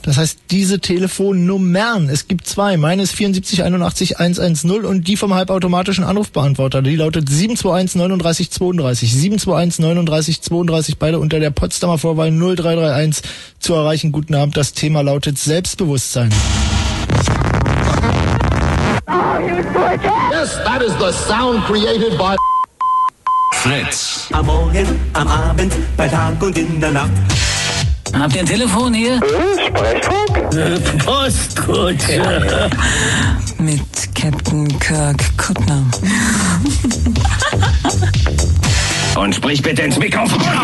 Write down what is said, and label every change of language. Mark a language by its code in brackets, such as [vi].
[de] Das heißt, diese Telefonnummern, es gibt zwei. Meine ist 7481 110 und die vom halbautomatischen Anrufbeantworter. Die lautet 721 39 32. 721 39 32, beide unter der Potsdamer Vorwahl 0331 zu erreichen. Guten Abend, das Thema lautet Selbstbewusstsein. [en] Yes, that is the sound created by Fritz. [de] Am Morgen, am Abend, bei Tag und in der Nacht. Habt ihr ein Telefon hier? Sprechfunk? Postkutsche. Ja. Mit Captain Kirk Kuttner. Und sprich bitte ins Mikrofon.